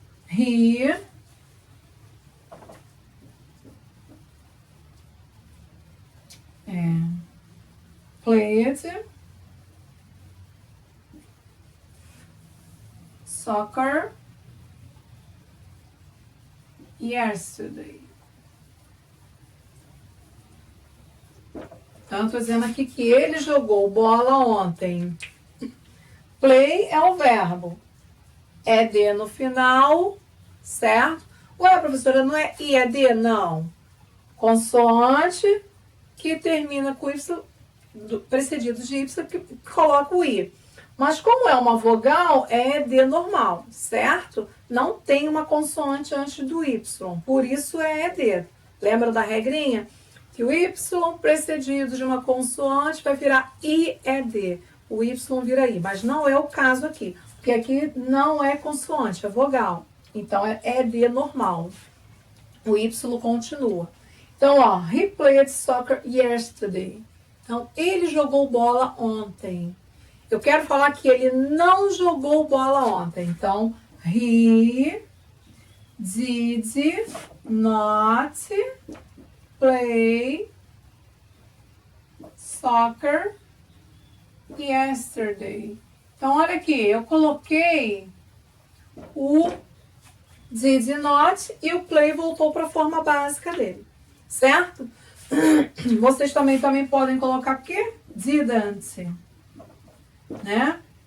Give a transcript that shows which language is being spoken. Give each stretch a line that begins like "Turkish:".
English: He played soccer yesterday.
Portuguese: Então, estou dizendo aqui que ele jogou bola ontem. Play é o verbo. ED no final, certo? Ué, professora, não é IED? Não. Consoante que termina com Y, precedido de Y, que coloca o I. Mas como é uma vogal, é ED normal, certo? Não tem uma consoante antes do Y, por isso é ED. Lembra da regrinha? Que o Y precedido de uma consoante vai virar IED. O Y vira I, mas não é o caso aqui. Porque aqui não é consoante, é vogal. Então é ED normal. O Y continua. Então, ó,
English: he played soccer yesterday.
Portuguese: Então, ele jogou bola ontem. Eu quero falar que ele não jogou bola ontem. Então,
English: he did not play soccer yesterday.
Portuguese: Então, olha aqui, eu coloquei o did not e o play voltou para a forma básica dele, certo? Vocês também podem colocar aqui didn't, né?